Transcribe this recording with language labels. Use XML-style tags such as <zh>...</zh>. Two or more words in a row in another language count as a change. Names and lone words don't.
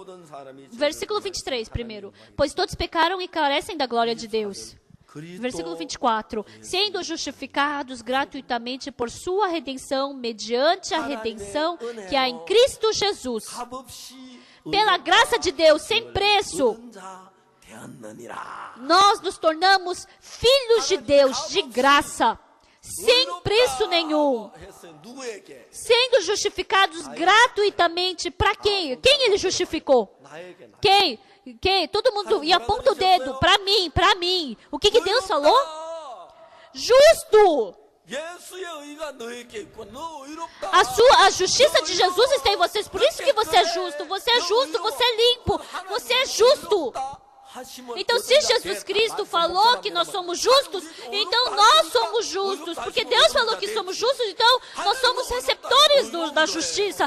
<pt>Versículo 23 primeiro. Pois todos pecaram e carecem da glória de Deus. Versículo 24. Sendo justificados gratuitamente por sua redenção, mediante a redenção que há em Cristo Jesus. pela graça de Deus, sem preço,</pt> <ko>얻은 자 되었느니라.</ko> <pt>nós nos tornamos filhos de Deus, de graça, sem preço nenhum,</pt> <ko>했어요. 누구에게?</ko> <pt>sendo justificados gratuitamente. Para quem? Quem ele justificou?</pt> <ko>나에게. 나.</ko> <pt>Quem? Quem? Todo mundo, e aponta o dedo, para mim, para mim. O que Deus falou?</pt> <ko>의롭다.</ko> <pt>Justo!</pt> <ko>예수의 의가 너에게 있고 너 의롭다.</ko> <pt>A justiça de Jesus está em vocês, por isso que você é justo, você é limpo, você é justo. Então, se Jesus Cristo falou que nós somos justos, então nós somos justos, porque Deus falou que somos justos, então nós somos receptores da justiça.</pt>